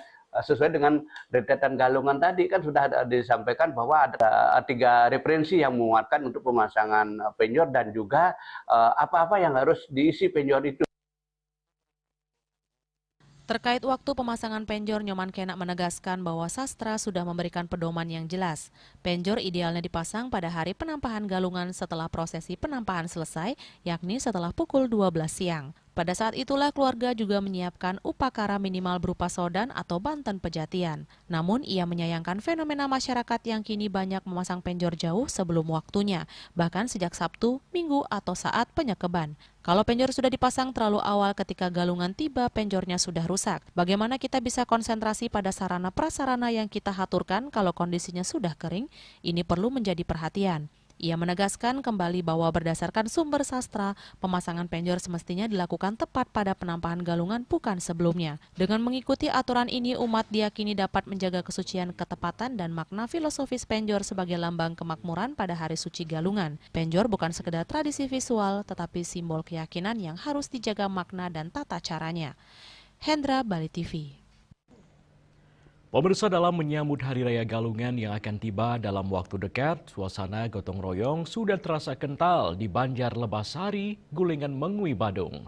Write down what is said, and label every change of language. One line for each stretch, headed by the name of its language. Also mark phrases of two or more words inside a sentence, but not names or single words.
Indonesian: Sesuai dengan rentetan galungan tadi kan sudah disampaikan bahwa ada 3 referensi yang menguatkan untuk pemasangan penjor dan juga apa-apa yang harus diisi penjor itu. Terkait waktu pemasangan penjor, Nyoman Kenak menegaskan bahwa sastra sudah memberikan pedoman yang jelas. Penjor idealnya dipasang pada hari penampahan galungan setelah prosesi penampahan selesai, yakni setelah pukul 12 siang. Pada saat itulah keluarga juga menyiapkan upakara minimal berupa sodan atau banten pejatian. Namun ia menyayangkan fenomena masyarakat yang kini banyak memasang penjor jauh sebelum waktunya, bahkan sejak Sabtu, Minggu atau saat penyekeban. Kalau penjor sudah dipasang terlalu awal ketika galungan tiba, penjornya sudah rusak. Bagaimana kita bisa konsentrasi pada sarana prasarana yang kita haturkan kalau kondisinya sudah kering? Ini perlu menjadi perhatian. Ia menegaskan kembali bahwa berdasarkan sumber sastra, pemasangan penjor semestinya dilakukan tepat pada penampahan galungan bukan sebelumnya. Dengan mengikuti aturan ini, umat diyakini dapat menjaga kesucian, ketepatan, dan makna filosofis penjor sebagai lambang kemakmuran pada hari suci galungan. Penjor bukan sekedar tradisi visual, tetapi simbol keyakinan yang harus dijaga makna dan tata caranya. Hendra, Bali TV. Pemirsa, dalam menyambut Hari Raya Galungan yang akan tiba dalam waktu dekat, suasana gotong royong sudah terasa kental di Banjar Lebasari, Gulingan Mengui, Badung.